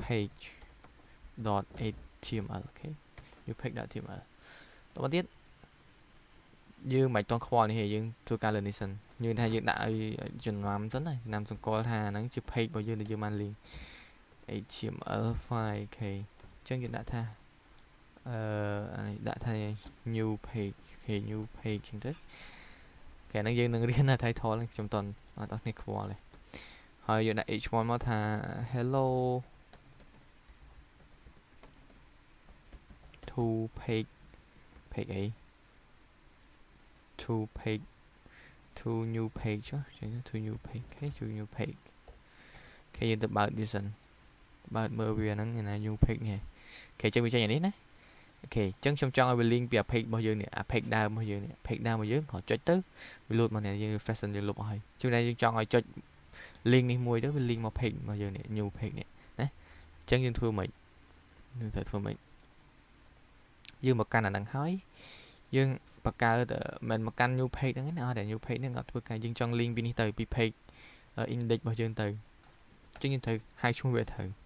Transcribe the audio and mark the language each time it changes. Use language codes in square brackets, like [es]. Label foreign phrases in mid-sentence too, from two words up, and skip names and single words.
[km] page.html អូខេ [en] new page.html [km] តទៅទៀតយើងមិនតន់ខ្វល់នេះទេយើងធ្វើការលើនេះសិនយើងថាយើងដាក់ឲ្យចំណាំសិនណាចំណាំសង្កល់ថាហ្នឹងជា page របស់យើងដែលយើងបាន [en] link HTML file [km] អូខេអញ្ចឹងយើងដាក់ថា ដាក់ថា [en] new page [km] អូខេ [en] new page [km] អញ្ចឹងទៅគេហ្នឹងយើងនឹងរៀនថា title ហ្នឹងខ្ញុំតន់អត់គ្នាខ្វល់ទេហើយយើងដាក់ h1 មកថា [en] hello to page page [km] អី [en] to page to new page [km] ចឹង [en] to new page [km] អូខេ [en] to new page [km] អូខេយើងទៅបើកវាសិនបើកមើលវាហ្នឹងណា [en] new page [km] នេះអូខេចឹងវាចេញអានេះ ណាអូខេចឹងខ្ញុំចង់ឲ្យវា link ពីអា page របស់យើងនេះអា page ដើមរបស់យើងនេះ page ដើមរបស់យើងគ្រាន់ចុចទៅវា load មកនេះយើង refresh សិនយើងលុបអស់ហើយជួនដែរយើងចង់ឲ្យចុច link នេះមួយទៅវា link មក page របស់យើងនេះ [en] new page [km] នេះណាចឹងយើងធ្វើម៉េចយើងត្រូវធ្វើម៉េចយើងមកកាន់អាហ្នឹងហើយយើងបង្កើតមិនមកកាន់ [en] new page [km] ហ្នឹងណាអត់តែ [en] new page [km] ហ្នឹងអត់ធ្វើការយើងចង់ link ពីនេះទៅពី [en] page index [km] របស់យើងទៅចឹងយើងត្រូវហៅឈ្មោះវាត្រូវ